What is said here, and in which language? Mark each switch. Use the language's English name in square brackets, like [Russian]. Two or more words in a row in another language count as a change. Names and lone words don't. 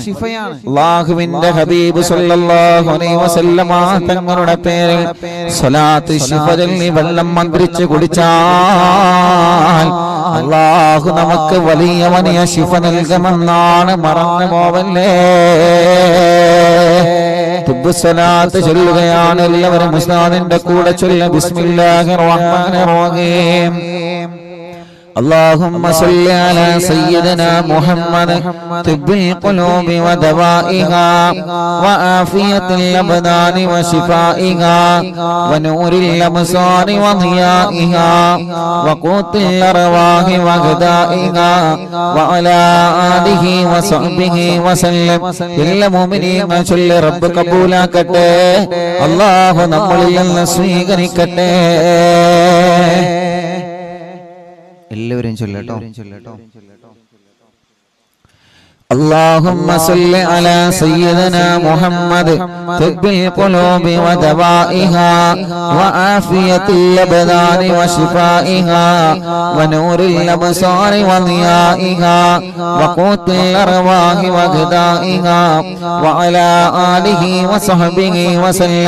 [Malayalam] അല്ലാഹുവിന്റെ ഹബീബ് [Arabic] صلى الله عليه وسلم [Malayalam] തങ്ങളുടെ പേരിൽ സ്വലാത്തു ശിഫ ചൊല്ലി വെള്ളം മന്ത്രിച്ച് കുടിച്ചാൽ അല്ലാഹു നമുക്ക് വലിയ ശിഫ നൽകുമെന്നാണ്. മറന്നു പോവല്ലേ. തിബ്ബു സ്വലാത്ത് ചൊല്ലുകയാണ്. എല്ലാവരും ഉസ്താദിന്റെ കൂടെ ചൊല്ല. [Arabic] بسم الله الرحمن الرحيم. اللهم صل على سيدنا محمد طب القلوب ودوائها وعافية الأبدان وشفائها ونور الأبصار وضيائها وقوت الأرواح وغذائها وعلى آله وصحبه وسلم. إلا مؤمنين [Malayalam] ചൊല്ലി റബ്ബ് കബൂലാക്കട്ടെ. അല്ലാഹു നമ്മളിൽ നിന്ന് സ്വീകരിക്കട്ടെ. എല്ലാവരും ചൊല്ലട്ടോ. [Arabic] اللهم صل على سيدنا محمد طب القلوب ودوائها وعافية الأبدان وشفائها ونور الأبصار وضيائها وقوت الأرواح وغذائها وعلى آله وصحبه وسلم.